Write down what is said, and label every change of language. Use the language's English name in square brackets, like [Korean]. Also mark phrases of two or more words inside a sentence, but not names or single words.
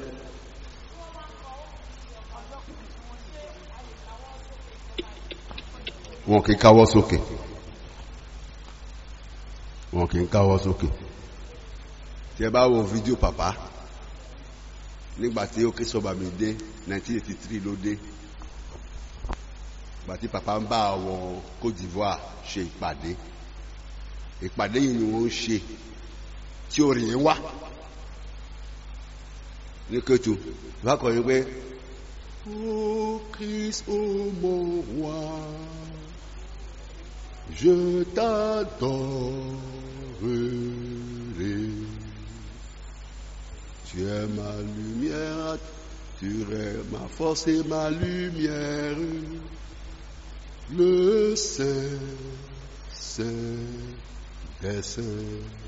[Yoruba] wọn kì í káwọ́ sókè wọn kì í káwọ́ sókè tí ẹ bá wo fídíò pàpá nígbàtí Òkè Sọ́ba mi dé 1983 ló dé gbàtí pàpá ń bá àwọn Côte d'Ivoire ṣe ìpàdé yìí ni wọ́n ń ṣe tí orin yẹn wá ní Kétu bá kọ̀ yín pé [French] ô Christ ô mon roi je t'adorerai tu es ma lumière tu es ma force et ma lumière le Saint des saints.